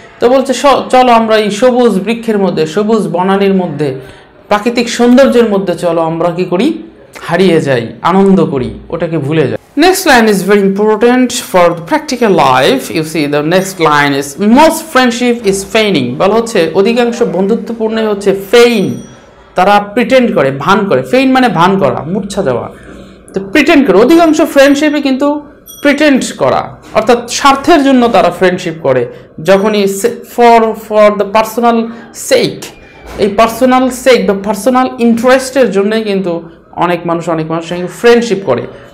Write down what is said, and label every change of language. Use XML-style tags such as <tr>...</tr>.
<bn>তো বলছে চলো আমরা এই সবুজ বৃক্ষের মধ্যে, সবুজ বনানীর মধ্যে, প্রাকৃতিক সৌন্দর্যের মধ্যে চলো আমরা কি করি? হারিয়ে যাই, আনন্দ করি, ওটাকে ভুলে যাই।</bn> <en>Next line is very important for the practical life. You see the next line is most friendship is feigning.</en> <bn>বলা হচ্ছে অধিকাংশ বন্ধুত্বপূর্ণ হচ্ছে ফেইন, তারা প্রিটেন্ড করে, ভান করে। ফেইন মানে ভান করা, মূর্ছা যাওয়া। তো প্রিটেন্ড করে, অধিকাংশ ফ্রেন্ডশিপে কিন্তু প্রিটেন্ড করা, অর্থাৎ স্বার্থের জন্য তারা ফ্রেন্ডশিপ করে। যখনই</bn> <en>for the personal sake,</en> <bn>এই পার্সোনাল সেক বা পার্সোনাল ইন্টারেস্টের জন্যই কিন্তু অনেক মানুষের সঙ্গে ফ্রেন্ডশিপ করে।</bn>